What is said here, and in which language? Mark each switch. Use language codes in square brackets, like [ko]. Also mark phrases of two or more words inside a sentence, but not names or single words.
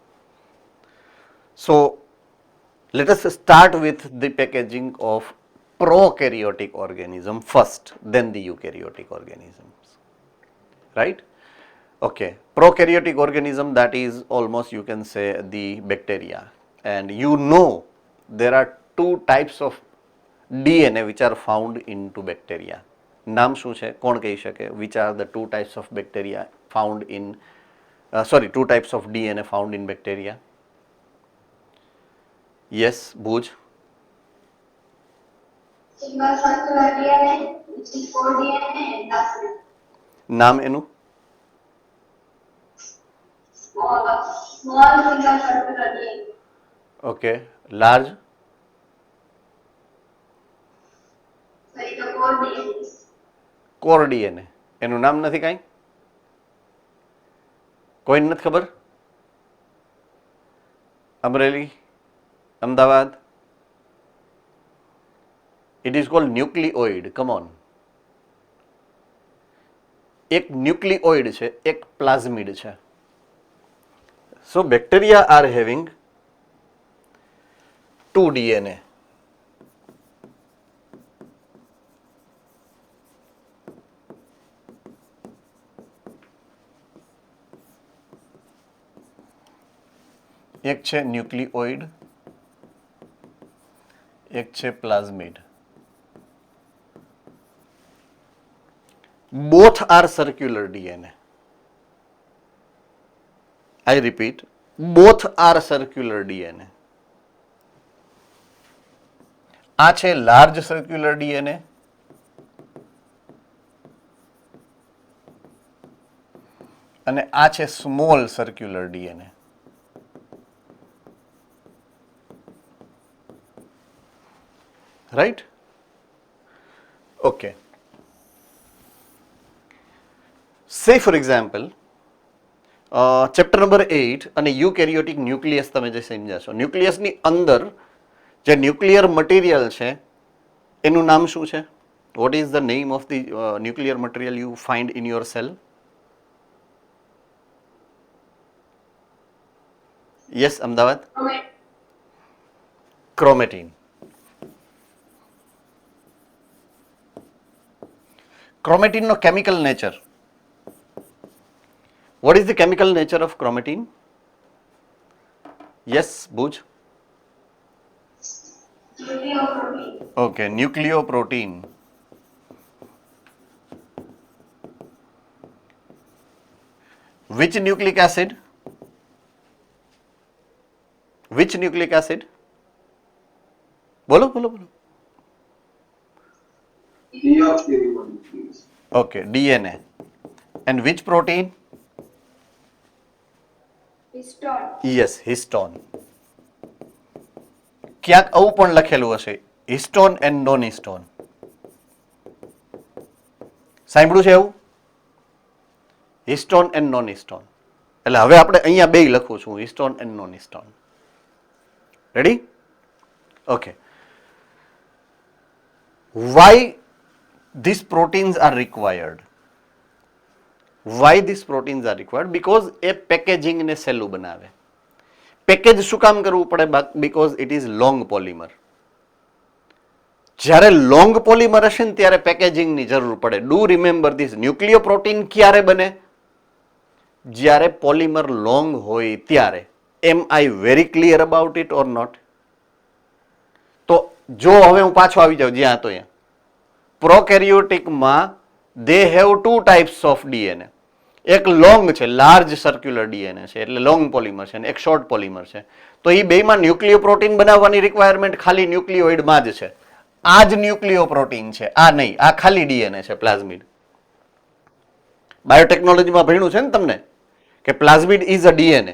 [en] So let us start with the packaging of prokaryotic organism first, then the eukaryotic organisms. Right? Okay. Prokaryotic organism, that is almost you can say the bacteria. and you know there are two types of DNA which are found into bacteria. [gu] નામ શું છે? કોણ કહી શકે? [en] Which are the two types of bacteria found in two types of DNA found in bacteria? Yes, Bhuj. Single circular DNA, which is 4 DNA, and plasmid. [gu] નામ એનું? [en] Small single circular DNA. Okay. Large? Sorry, the 4 DNA. core DNA. [gu] એનું નામ નથી કાંઈ? કોઈને નથી ખબર? અમરેલી, અમદાવાદ? [en] It is called nucleoid. Come on. [gu] એક ન્યુક્લિઓઇડ છે, એક પ્લાઝમિડ છે. [en] So bacteria are having 2 DNA. [gu] એક છે ન્યુક્લિઓઇડ, એક છે પ્લાઝમિડ. [en] Both are circular DNA. I repeat, both are circular DNA. [gu] આ છે [en] large circular DNA [gu] અને આ છે [en] small circular DNA. Right? Okay. Say for example, chapter number [gu] 8 અને [en] eukaryotic nucleus [gu] તમે જે સમજ્યા છો, ન્યુક્લિયસની અંદર જે [en] nuclear material [gu] છે એનું નામ શું છે? [en] What is the name of the nuclear material you find in your cell? યસ, અમદાવાદ? [gu] ક્રોમેટીન. ક્રોમેટીનનો [en] chemical nature. What is the chemical nature of chromatin? Yes, Bhuj? Nucleoprotein. Okay, nucleoprotein. Which nucleic acid? Which nucleic acid? [gu] બોલો બોલો બોલો. [en] Deoxyribonuclease. Okay, DNA. And which protein? Histone. Yes, histone. [gu] ક્યાંક આવું પણ લખેલું હશે, [en] histone and non histone. [gu] સાંભળ્યું છે એવું? [en] histone and non histone. [gu] એટલે હવે આપણે અહીંયા બે લખું છું, [en] histone and non histone. Ready? Okay. વાય these proteins are required? Why these proteins are required? [gu] Because એ પેકેજિંગ ને સહેલું બનાવે. પેકેજ શું કામ કરવું પડે? [en] Because it is long polymer. [gu] જ્યારે [en] long polymer [gu] હશે ને ત્યારે પેકેજિંગની જરૂર પડે. [en] do remember this. [gu] ન્યુક્લિયોપ્રોટીન ક્યારે બને? જ્યારે પોલિમર લોંગ હોય ત્યારે. [en] Am I very clear about it or not? [gu] તો જો હવે હું પાછો આવી જાઉં જ્યાં હતો ત્યાં, પ્રોકેરિયોટિકમાં [en] they have 2 types of DNA. [gu] એક લોંગ છે, [en] large circular DNA [gu] છે, એટલે [en] long polymer [gu] છે, અને એક [en] short polymer [gu] છે. તો એ બેમાં ન્યુક્લિયોપ્રોટીન બનાવવાની રિક્વાયરમેન્ટ ખાલી ન્યુક્લિયોઇડમાં જ છે. આ જ ન્યુક્લિયોપ્રોટીન છે, આ નહીં. આ ખાલી ડીએનએ છે, પ્લાઝમિડ. બાયોટેકનોલોજીમાં ભણ્યું છે ને તમને કે [en] plasmid is a DNA.